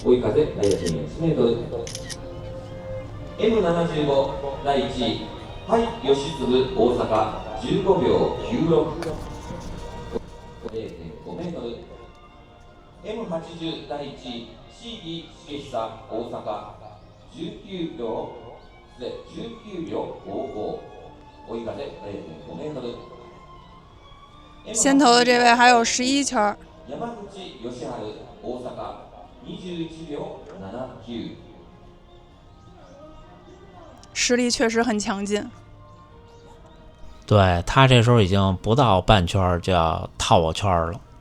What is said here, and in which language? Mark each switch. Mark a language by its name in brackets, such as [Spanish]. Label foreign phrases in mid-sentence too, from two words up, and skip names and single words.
[Japanese] 追い風 0.1 メートル。M75 第1位萩吉嗣大阪15秒96。0.5 メートル。M80 第1位椎木茂久大阪19秒55。追い風 0.5 メートル。 [Chinese] 先头的这位还有11圈。 [Japanese] 山口義治大阪21秒79。 [Chinese] 实力确实很强劲。对，他这时候已经不到半圈就要套我圈了。